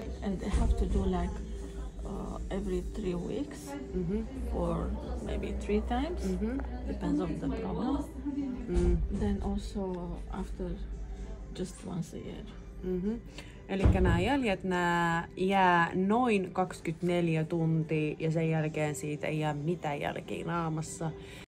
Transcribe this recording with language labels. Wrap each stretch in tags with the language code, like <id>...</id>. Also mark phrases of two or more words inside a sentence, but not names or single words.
<en>And they have to do like every 3 weeks for maybe 3 times. Depends on the problem. Then also after just once a year.</en> <fi>Elikkä nämä jäljet jää noin 24 tuntia ja sen jälkeen siitä ei jää mitään jälkeä naamassa.</fi>